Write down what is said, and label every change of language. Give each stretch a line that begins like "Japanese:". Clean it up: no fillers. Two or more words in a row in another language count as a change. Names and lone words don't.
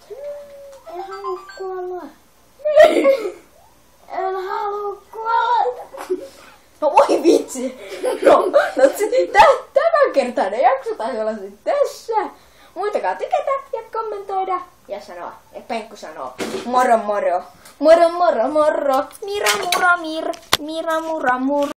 Finnish: En halua kuolla. En halua kuolla. No voi vitsi. No tämänkertainen jakso taisi olla sitten tässä. Muitakaa tykätä ja kommentoida. Ja sanoa. Ja Penkku sanoo. Moro moro. Moro moro moro. Mira mura mir. Mira mura mur.